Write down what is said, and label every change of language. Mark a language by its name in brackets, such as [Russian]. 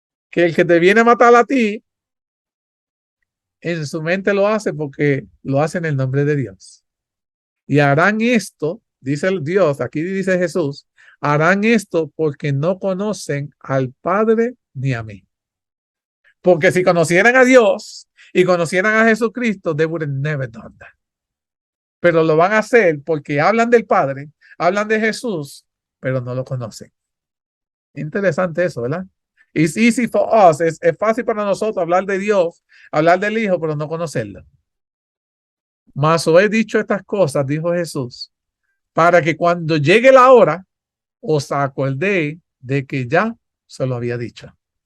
[Spanish] Que el que te viene a matar a ti, en su mente lo hace porque lo hace en el nombre de Dios. Y harán esto, dice el Dios, aquí dice Jesús, harán esto porque no conocen al Padre ni a mí. Porque si conocieran a Dios y conocieran a Jesucristo, [English] they would have never done that. [Spanish] Pero lo van a hacer porque hablan del Padre, hablan de Jesús, pero no lo conocen. Interesante eso, ¿verdad? [English] It's easy for us. [Spanish] Es fácil para nosotros hablar de Dios, hablar del Hijo, pero no conocerlo. Mas os he dicho estas cosas, dijo Jesús, para que cuando llegue la hora, os acordéis de que ya se lo había dicho.